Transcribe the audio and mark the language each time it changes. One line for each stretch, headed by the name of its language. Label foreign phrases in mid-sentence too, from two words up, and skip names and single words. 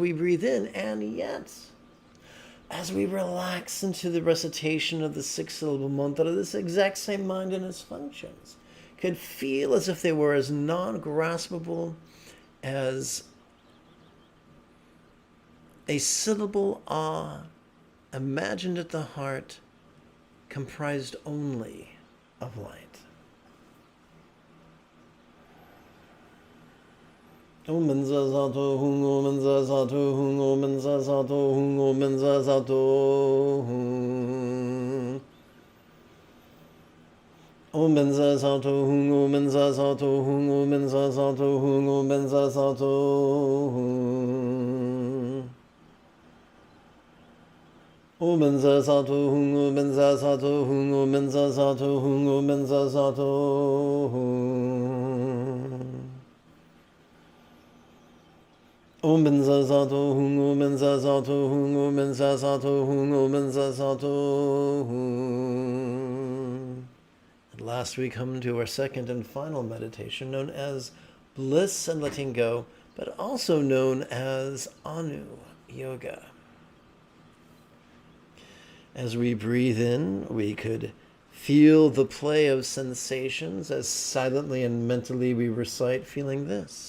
English: we breathe in, and yet, as we relax into the recitation of the six-syllable mantra, this exact same mind and its functions could feel as if they were as non-graspable as a syllable ah, imagined at the heart, comprised only of light.
Sanskrit: O benza zato hung, o benza zato hung, o benza zato hung, o benza zato hung. Omen za sato hung, omen za sato hung, omen za sato hung, omen za sato hung. Omen za sato hung, omen za sato hung, omen za sato hung, omen za sato hung. Omen za sato hung, omen za sato hung, omen za sato hung, omen za sato hung.
English: And last we come to our second and final meditation, known as bliss and letting go, but also known as Anu Yoga. As we breathe in, we could feel the play of sensations as silently and mentally we recite, feeling this.